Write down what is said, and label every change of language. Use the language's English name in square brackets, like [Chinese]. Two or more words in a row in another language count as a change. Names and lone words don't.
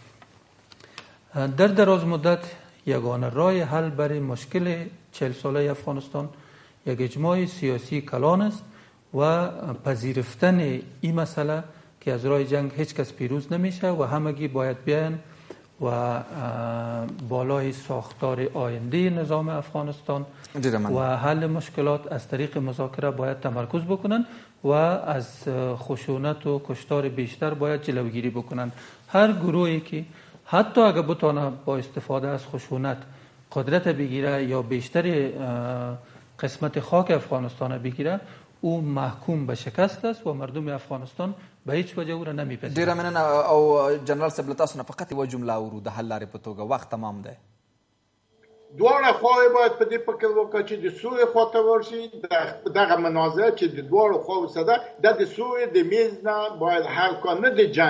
[Persian] در دراز مدت یگانه راه حل برای مشکل 40 ساله افغانستان یک اجماع سیاسی کلان است و پذیرفتن این مسئله که از راه جنگ هیچ کس پیروز نمیشه و همگی باید بیان و بالای ساختار آینده نظام افغانستان و حل مشکلات از طریق مذاکره باید تمرکز بکنن و از خشونت و کشتار بیشتر باید جلوگیری بکنن. هر گروهی که حتی اگر بتونه با استفاده از خشونت قدرت بگیره یا بیشتر قسمت خاک افغانستان بگیره، او محکوم به شکست است و مردم افغانستان به هیڅ وجه او را نمیپذیرند. [Pashto] ډیره مننه. او جنرال صاحب له تاسو نه فقط یوه جمله اورو د حل لارې په توګه، وخت تمام دی. دواړه خواوې باید په دې فکر وکړي چې د سولې خواته ورشي. دغه منازعه چې د دواړو خواوو سره ده، دا د سولې د میز نه باید حل کړه، نه د جنگ.